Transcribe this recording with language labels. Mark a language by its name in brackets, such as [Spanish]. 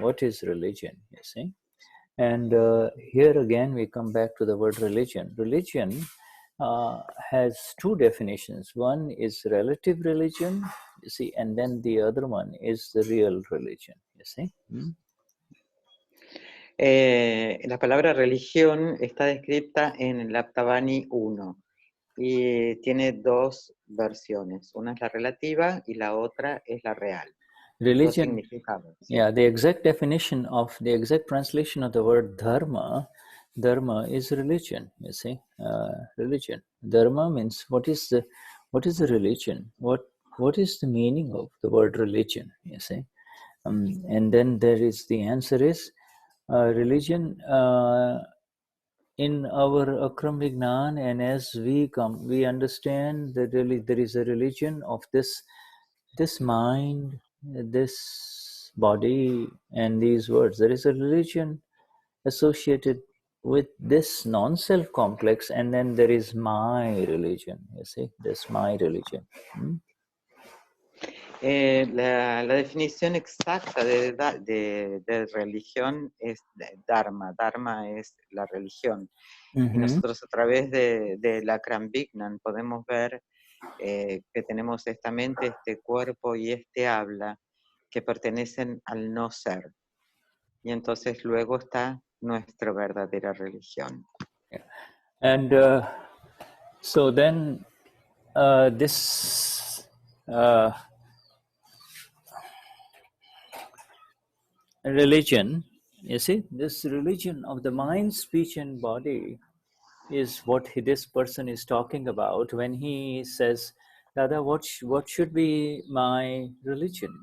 [English] What is religion, you see? And here again we come back to the word religion. Religion has two definitions. One is relative religion, you see, and then the other one is the real religion, you see. [Spanish] La palabra religión está descrita en el Aptavani 1 y tiene dos versiones. Una es la relativa y la otra es la real. [English] Religion, yeah, the exact definition of the exact translation of the word dharma is religion, you see. Religion, dharma means what is the religion, what is the meaning of the word religion, you see. And then there is the answer is religion in our Akram Vignan, and as we understand that really there is a religion of this mind, this body, and these words. There is a religion associated with this non-self complex, and then there is my religion, you see, this my religion. [Spanish] La definición exacta de religión es Dharma. Dharma es la religión. Y nosotros a través del Akram Vignan podemos ver que tenemos esta mente, este cuerpo y este habla que pertenecen al no ser. Y entonces luego está nuestra verdadera religión. [English] And so then this religion, you see, this religion of the mind, speech and body is what this person is talking about when he says, Dada, what should be my religion?